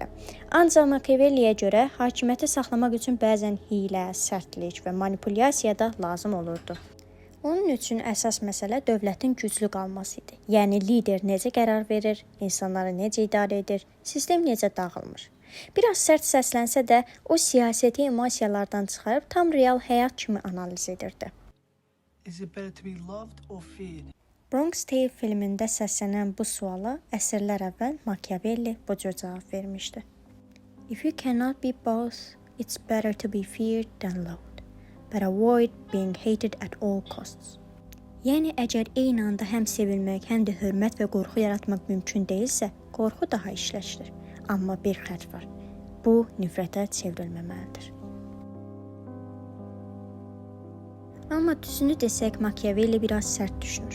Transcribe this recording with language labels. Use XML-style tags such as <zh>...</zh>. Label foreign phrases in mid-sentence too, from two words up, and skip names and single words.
<az>Ancaq Machiavelliyə görə hakimiyyəti saxlamaq üçün bəzən hiylə, sərtlik və manipulyasiya da lazım olurdu. Onun üçün əsas məsələ dövlətin güclü qalması idi. Yəni lider necə qərar verir, insanları necə idarə edir, sistem necə dağılmır. Biraz sərt səslənsə də o siyasəti emosiyalardan çıxarıb tam real həyat kimi analiz edirdi.</az> <en>Is it better to be loved or feared?</en> <az>Bronx Tale filmində səslənən bu suala əsrlər əvvəl Machiavelli bu cür cavab vermişdi.</az> <en>If you cannot be both, it's better to be feared than loved, but avoid being hated at all costs.</en> <az>Yəni əgər eyni anda həm sevilmək, həm də hörmət və qorxu yaratmaq mümkün deyilsə, qorxu daha işləşdir. Amma bir xərc var. Bu nifrətə çevrilməməlidir. Amma düzünü desək, Machiavelli biraz sərt düşünür.</az>